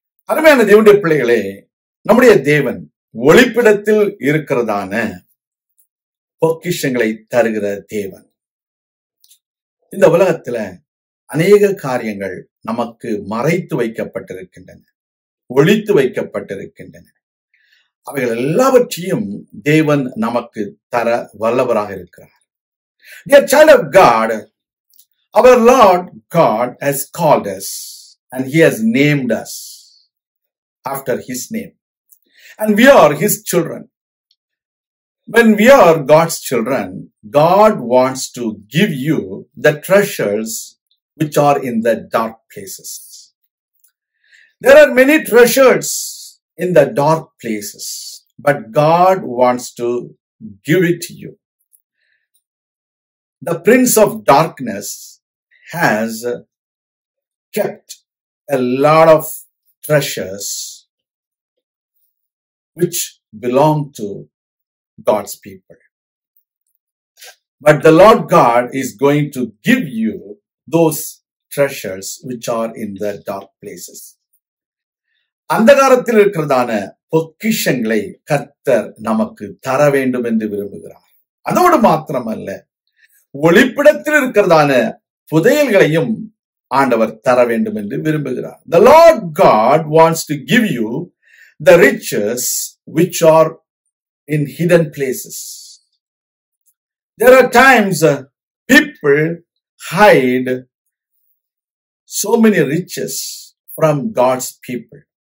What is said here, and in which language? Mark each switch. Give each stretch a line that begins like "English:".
Tamil: அருமையான தேவனுடைய பிள்ளைகளே, நம்முடைய தேவன் ஒளிப்பிடத்தில் இருக்கிறதான பொக்கிஷங்களை தருகிற தேவன். இந்த உலகத்துல அநேக காரியங்கள் நமக்கு மறைத்து வைக்கப்பட்டிருக்கின்றன, ஒளித்து வைக்கப்பட்டிருக்கின்றன. அவைகள் எல்லாவற்றையும் தேவன் நமக்கு தர வல்லவராக இருக்கிறார்.
English: Dear child of God, our Lord God has called us and He has named us after His name, and we are His children. When we are God's children, God wants to give you the treasures which are in the dark places. There are many treasures in the dark places, but God wants to give it to you. The prince of darkness has kept a lot of treasures which belong to God's people. But the Lord God is going to give you those treasures which are in the dark places.
Tamil: அந்தகாரத்தில் இருக்கிறதான பொக்கிஷங்களை கர்த்தர் நமக்கு தர வேண்டும் என்று விரும்புகிறார். அதோடு மாத்திரமல்ல, ஒளிப்பிடத்தில் இருக்கிறதான புதையல்களையும் ஆண்டவர் தர வேண்டும் என்று விரும்புகிறார்.
English: The Lord God wants to give you the riches which are in hidden places. There are times people hide so many riches from God's people.